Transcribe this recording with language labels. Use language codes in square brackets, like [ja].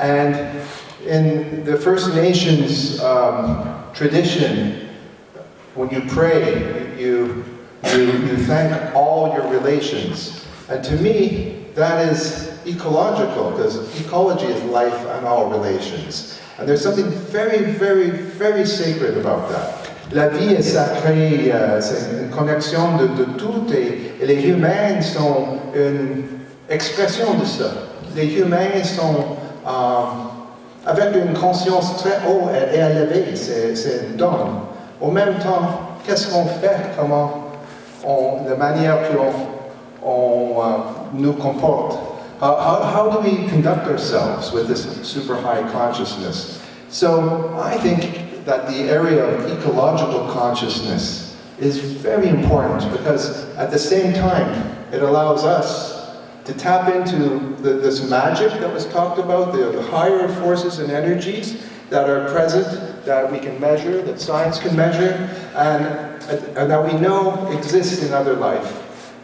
[en] And in the First Nations tradition, when you pray, you thank all your relations. And to me, that is ecological, because ecology is life and all relations. And there's something very, very, very sacred about that. [fr] La vie est sacrée, c'est une connexion de tout, et les humains sont une expression de ça. Les humains sont avec une conscience très haute et élevée, c'est un don. En même temps, qu'est-ce qu'on fait, la manière qu'on nous comporte? [en] How do we conduct ourselves with this super high consciousness? So I think that the area of ecological consciousness is very important because at the same time, it allows us to tap into this magic that was talked about, the higher forces and energies that are present, that we can measure, that science can measure, and that we know exist in other life.